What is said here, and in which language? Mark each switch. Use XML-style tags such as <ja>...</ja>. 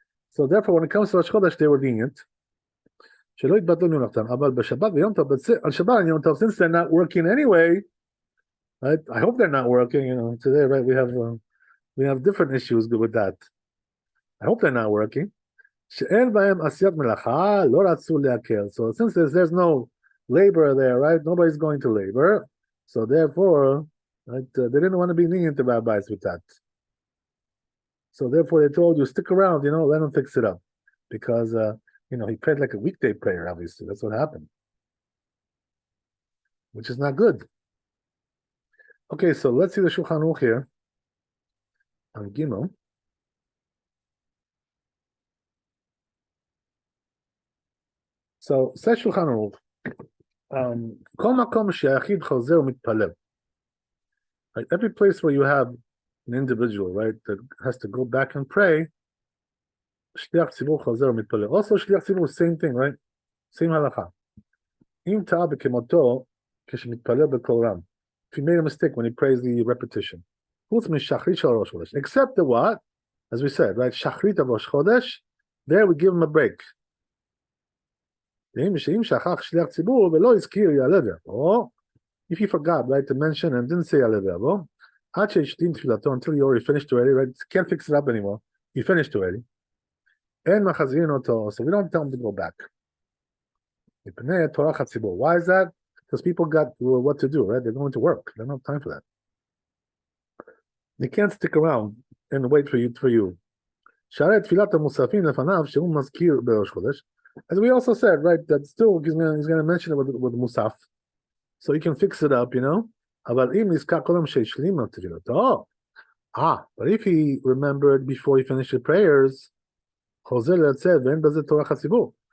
<en>So therefore, when it comes to Rosh Chodesh, they were lenient. But on Shabbat and Yom Tov, since they're not working anyway, right? I hope they're not working. Today, right? We have different issues with that. I hope they're not working.</en> <he>שאין בהם עשיית מלאכה, לא רצו להקל.</he> <en>So since there's no labor there, right? Nobody's going to labor. So therefore, right, they didn't want to be lenient to rabbis with that. So therefore, they told you, stick around, let him fix it up. Because, he prayed like a weekday prayer, obviously. That's what happened. Which is not good. Okay, so let's see the Shulchan Aruch here. On Gimel. So, says Shulchan Aruch,</en> <he>כל מקום שהיחיד חוזר ומתפלל.</he> <en>Like every place where you have an individual, right, that has to go back and pray,</en> <he>שליח ציבור חוזר ומתפלל.</he> <en>Also, שליח ציבור, same thing, right? Same הלכה.</en> <he>אם טעה בכמותו, כשמתפלל בקול רם.</he> <en>If he made a mistake when he prays the repetition.</en> <he>חוץ משחרית של ראש חודש.</he> <en>Except the what? As we said, right? שחרית of ראש חודש, there we give him a break.</en> <he>שאם שכח שליח ציבור ולא הזכיר יעלה ויבוא,</he> <en>if he forgot, right, to mention and didn't say יעלה ויבוא,</en> <he>עד שהשלים תפילתו,</he> <en>until he already finished already, right? Can't fix it up anymore. He finished already.</en> <he>אין מחזירים אותו,</he> <en>so we don't tell him to go back.</en> <he>מפני טורח הציבור.</he> <en>Why is that? Because people got what to do, right? They're going to work. They don't have time for that. They can't stick around and wait for you.</en> <he>שהרי תפילת המוספים לפניו, שהוא מזכיר בראש חודש.</he> <en>As we also said, right, that still he's going to mention it with Musaf. So he can fix it up,</en> <he>אבל אם נזכר קודם שהשלים את תפילתו,</he> <en>but if he remembered before he finished the prayers,</en> <he>חוזר לרצה ואין בזה טורח הציבור.</he>